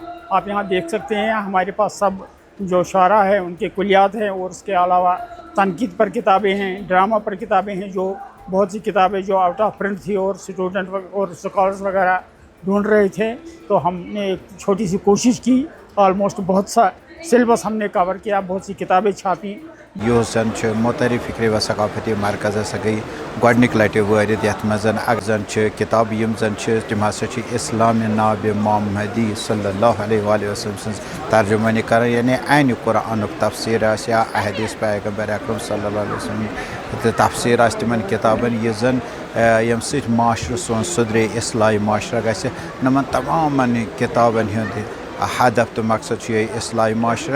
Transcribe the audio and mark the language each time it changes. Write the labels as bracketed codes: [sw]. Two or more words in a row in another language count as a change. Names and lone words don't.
[ur] آپ یہاں دیکھ سکتے ہیں، ہمارے پاس سب جو شعرا ہیں ان کے کلیات ہیں، اور اس کے علاوہ تنقید پر کتابیں ہیں، ڈرامہ پر کتابیں ہیں، جو بہت سی کتابیں جو [en] out of print [ur] تھی اور اسٹوڈنٹ اور اسکالرز وغیرہ ڈھونڈ رہے تھے، تو ہم نے ایک چھوٹی سی کوشش کی. آلموسٹ بہت سا سلیبس ہم نے کور کیا، بہت سی کتابیں چھاپی, [ks] زن معتری فکری و ثقافتی مرکز ہسا گئی گۄڈنِک لٹہِ وٲرِتھ یَتھ منٛز اکھ زن کِتاب یِم زن تِم ہسا چھِ اسلامِ نابِ محمدی [ar] صلی اللہ علیہ وآلہ وسلم [ks] سٕنٛز ترجمٲنی کران، یعنی عینہِ قرآنُک تفسیٖر آسہِ یا احادیث پیغمبر اکرم [ar] صلی اللہ علیہ وسلم [ks] تہٕ تفسیٖر آسہِ تِمن کِتابن یہِ زن ییٚمہِ سۭتۍ معاشرٕ سون سُدرے اصلاحی معاشرٕ گژھِ. یِمن تمامن کِتابن ہُنٛد ہدف تو مقصد چھُ یہِ اصلاحی معاشرہ.